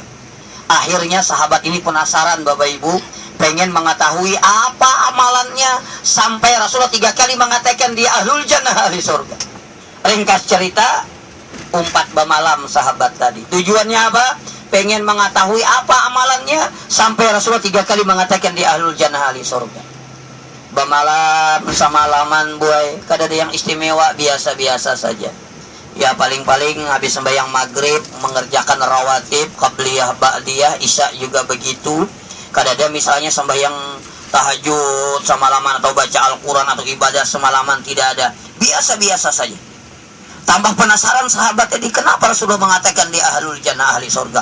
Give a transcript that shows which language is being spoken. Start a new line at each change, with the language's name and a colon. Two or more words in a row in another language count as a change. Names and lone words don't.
Indonesian: Akhirnya sahabat ini penasaran, Bapak Ibu, pengen mengetahui apa amalannya sampai Rasulullah 3 kali mengatakan di
Arabic: أهل الجنة,
Indonesian: ahli surga.
Banjar: Ringkas cerita, umpat bamalam sahabat tadi.
Indonesian: Tujuannya apa? Pengen mengetahui apa amalannya sampai Rasulullah 3 kali mengatakan di
Arabic: أهل الجنة,
Indonesian: ahli surga.
Banjar: Bamalam samalaman boy, kada ada yang istimewa, biasa-biasa saja.
Indonesian: Ya paling-paling habis sembahyang maghrib mengerjakan rawatib, qabliyah, ba'diyah, isya juga begitu. Kadang ada misalnya sembahyang tahajud semalaman atau baca Al-Quran atau ibadah semalaman, tidak ada. Biasa-biasa saja. Tambah penasaran sahabat tadi, kenapa Rasulullah mengatakan di
Arabic: أهل الجنة,
Indonesian: ahli surga.